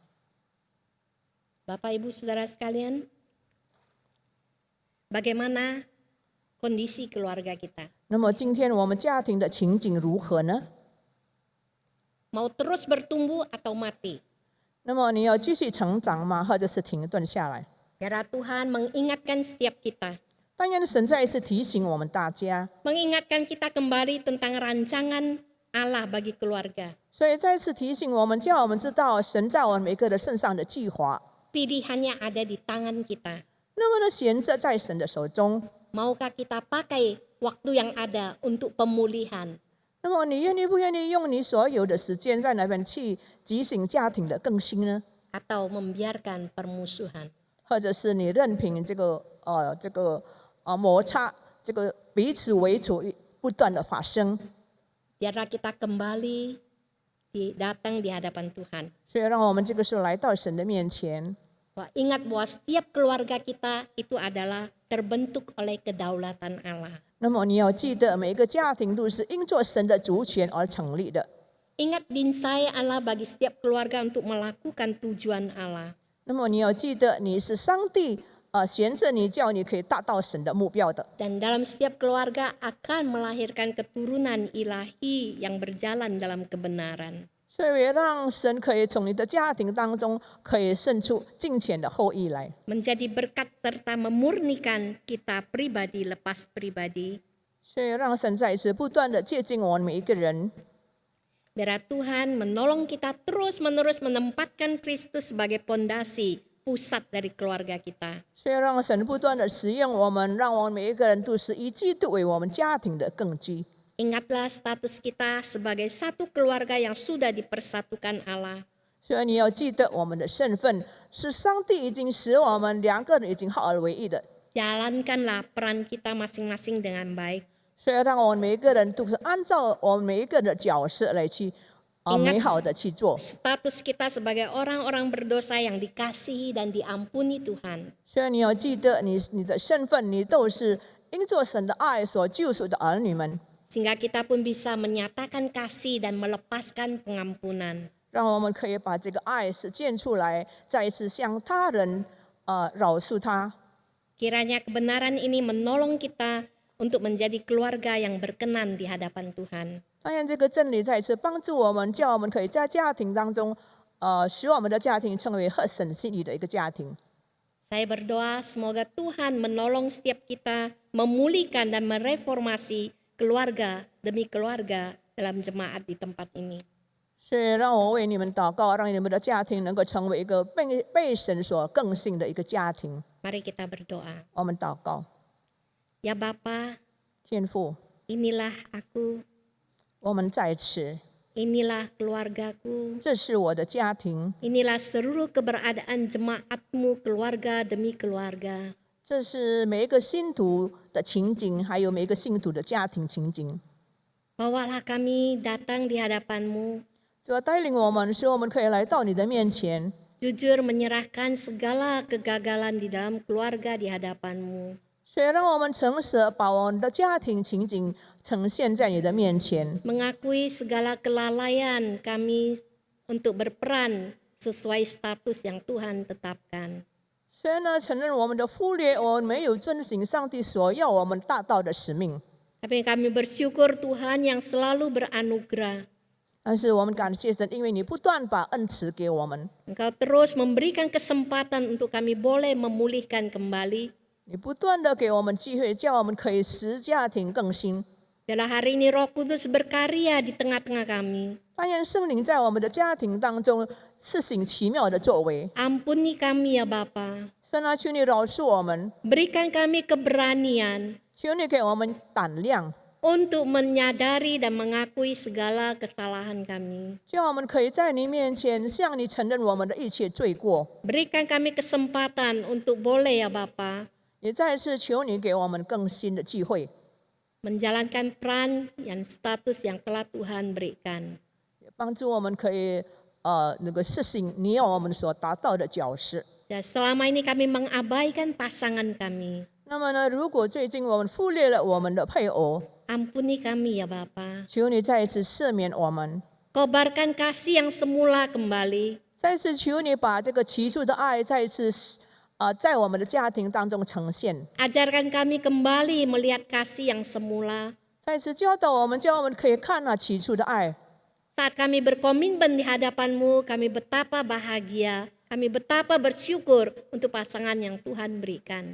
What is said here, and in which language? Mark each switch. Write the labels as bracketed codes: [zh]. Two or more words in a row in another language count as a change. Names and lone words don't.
[id] Bapak Ibu Saudara sekalian, bagaimana kondisi keluarga kita? [zh] 那么今天我们家庭的情景如何呢？ [id] Mau terus bertumbuh atau mati? [zh] 那么你要继续成长吗？或者是停顿下来？ [id] Biarlah Tuhan mengingatkan setiap kita, [zh] 当然，神再一次提醒我们大家， [id] mengingatkan kita kembali tentang rancangan Allah bagi keluarga. [zh] 所以再一次提醒我们，叫我们知道神在我们每个人身上的计划。 [id] Pilihannya ada di tangan kita. [zh] 那么呢，选择在神的手中。 [id] Maukah kita pakai waktu yang ada untuk pemulihan? [zh] 那么你愿意不愿意用你所有的时间在那边去提醒家庭的更新呢？ [id] Atau membiarkan permusuhan? [zh] 或者是你任凭这个摩擦，这个彼此为仇不断的发生？ [id] Biarlah kita kembali datang di hadapan Tuhan. [zh] 所以让我们这个时候来到神的面前。 [id] Ingat bahwa setiap keluarga kita itu adalah terbentuk oleh kedaulatan Allah. [zh] 那么你要记得，每一个家庭都是因着神的主权而成立的。 [id] Ingat dinsai Allah bagi setiap keluarga untuk melakukan tujuan Allah. [zh] 那么你要记得，你是上帝选择你，叫你可以达到神的目标的。 [id] Dan dalam setiap keluarga akan melahirkan keturunan ilahi yang berjalan dalam kebenaran. [zh] 所以让神可以从你的家庭当中可以生出敬虔的后裔来， [id] Menjadi berkat serta memurnikan kita pribadi lepas pribadi. [zh] 所以让神再一次不断的接近我们每一个人。 [id] Biar Tuhan menolong kita terus-menerus menempatkan Kristus sebagai pondasi pusat dari keluarga kita. [zh] 所以让神不断的使用我们，让我们每一个人都是以基督为我们家庭的根基。 [id] Ingatlah status kita sebagai satu keluarga yang sudah dipersatukan Allah. [zh] 所以你要记得，我们的身份是上帝已经使我们两个人已经合而为一的。 [id] Jalankanlah peran kita masing-masing dengan baik. [zh] 所以让我们每一个人都是按照我们每一个人的角色来去美好的去做。 [id] Status kita sebagai orang-orang berdosa yang dikasihi dan diampuni Tuhan. [zh] 所以你要记得你的身份，你都是因着神的爱所救赎的儿女们。 [id] Sehingga kita pun bisa menyatakan kasih dan melepaskan pengampunan. [zh] 让我们可以把这个爱实践出来，再一次向他人饶恕他。 [id] Kiranya kebenaran ini menolong kita untuk menjadi keluarga yang berkenan di hadapan Tuhan. [zh] 当然，这个真理再一次帮助我们，叫我们可以在家庭当中，使我们的家庭成为合神心意的一个家庭。 [id] Saya berdoa semoga Tuhan menolong setiap kita memulihkan dan mereformasi keluarga demi keluarga dalam jemaat di tempat ini. [zh] 所以让我为你们祷告，让你们的家庭能够成为一个被神所更新的一个家庭。 [id] Mari kita berdoa. [zh] 我们祷告， [id] Ya Bapa, [zh] 天父， [id] inilah aku, [zh] 我们在此， [id] inilah keluargaku, [zh] 这是我的家庭， [id] inilah seluruh keberadaan jemaatmu keluarga demi keluarga. [zh] 这是每一个信徒的情景，还有每一个信徒的家庭情景。 [id] Bawalah kami datang di hadapanmu, [zh] 主要带领我们，使我们可以来到你的面前， [id] jujur menyerahkan segala kegagalan di dalam keluarga di hadapanmu. [zh] 所以让我们诚实地把我们的家庭情景呈现在你的面前， [id] Mengakui segala kelalaian kami untuk berperan sesuai status yang Tuhan tetapkan. [zh] 所以呢，承认我们的忽略，我们没有遵行上帝所要我们达到的使命。 [id] Tapi kami bersyukur Tuhan yang selalu beranugerah. [zh] 但是我们感谢神，因为你不断把恩赐给我们， [id] Engkau terus memberikan kesempatan untuk kami boleh memulihkan kembali. [zh] 你不断的给我们机会，叫我们可以使家庭更新。 [id] Biarlah hari ini Roh Kudus berkarya di tengah-tengah kami. [zh] 但愿圣灵在我们的家庭当中施行奇妙的作为。 [id] Ampuni kami ya Bapa. [zh] 神啊，求你饶恕我们， [id] Berikan kami keberanian [zh] 求你给我们胆量， [id] untuk menyadari dan mengakui segala kesalahan kami. [zh] 叫我们可以在你面前向你承认我们的一切罪过。 [id] Berikan kami kesempatan untuk boleh ya Bapa, [zh] 也再次求你给我们更新的机会， [id] menjalankan peran yang status yang telah Tuhan berikan. [zh] 也帮助我们可以那个实行你要我们所达到的角色。 [id] Ya, selama ini kami mengabaikan pasangan kami. [zh] 那么呢，如果最近我们忽略了我们的配偶， [id] Ampuni kami ya Bapa. [zh] 求你再一次赦免我们， [id] Kobarkan kasih yang semula kembali. [zh] 再次求你把这个起初的爱再一次在我们的家庭当中呈现， [id] Ajarkan kami kembali melihat kasih yang semula. [zh] 再次教导我们，叫我们可以看那起初的爱。 [id] Saat kami berkomitmen di hadapan-Mu, kami betapa bahagia, kami betapa bersyukur untuk pasangan yang Tuhan berikan.